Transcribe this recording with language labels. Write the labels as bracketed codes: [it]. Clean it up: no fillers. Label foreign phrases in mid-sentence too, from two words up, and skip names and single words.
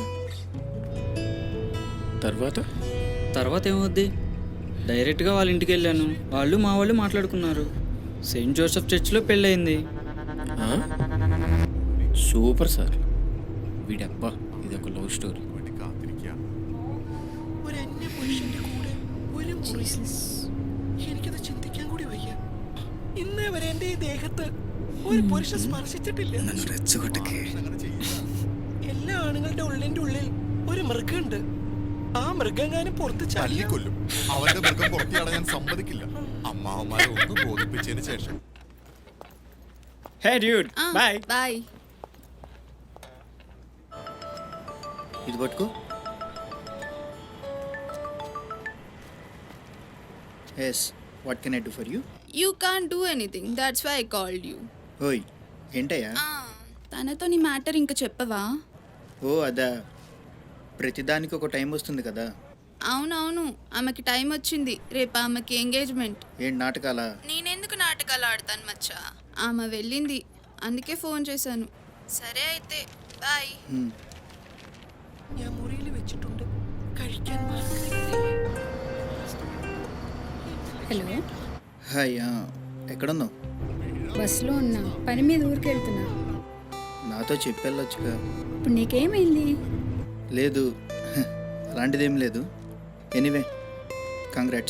[te] తర్వాత ఏమవుద్ది? డైరెక్ట్గా వాళ్ళ ఇంటికి వెళ్ళాను, వాళ్ళు మా వాళ్ళు మాట్లాడుకున్నారు. సెయింట్ జోసెఫ్ చర్చ్లో పెళ్ళయింది. సూపర్ సార్. వీడబ్బా, ఇది ఒక [en] love story. [ml] എനിക്കത് ചിന്തിക്കാൻ കൂടി വയ്യ. ഇന്നേ വരെ എന്റെ ഈ ദേഹത്ത് ഒരു പുരുഷൻ സ്പർശിച്ചിട്ടില്ല. എല്ലാ ആണുങ്ങളുടെ ഉള്ളിന്റെ ഉള്ളിൽ ഒരു മൃഗമുണ്ട്. ആ മൃഗങ്ങാനും പുറത്ത് ചല്ലിക്കൊല്ലും. അവന്റെ മൃഗം പുറത്തിയാടാൻ ഞാൻ സമ്മതിക്കില്ല. അമ്മാവന്മാരെ ഒന്ന് ബോധിപ്പിച്ചതിന് ശേഷം. [en] Hey dude, bye బై. [te] ఇది పట్టుకో. [en] Yes, what can I do for you? You can't do anything, that's why I called you. [te] ఓయ్ ఏంటయ్యా? తనతో నీ మ్యాటర్ ఇంకా చెప్పవా? ఓ అదా, ప్రతిదానికి ఒక టైం వస్తుంది కదా. అవునవును, ఆమెకి టైం వచ్చింది. రేపు ఆమెకి ఎంగేజ్మెంట్. ఏంటి నాటకాలా? నేనెందుకు నాటకాలు ఆడతాను మచ్చా? ఆమె వెళ్ళింది, అందుకే ఫోన్ చేశాను. సరే అయితే బాయ్. [ml] ഞാൻ മുറിയിൽ വെച്ചിട്ടുണ്ട്, കഴിക്കാൻ മറക്കരുത്. [te] హలో, హాయ్, ఎక్కడున్నావు? బస్సులో ఉన్నా, పని మీద ఊరికి వెళ్తున్నా. నాతో చెప్పెళ్ళొచ్చుగా. ఇప్పుడు నీకేమైంది? లేదు, అలాంటిదేం లేదు. [en] Anyway, congrats.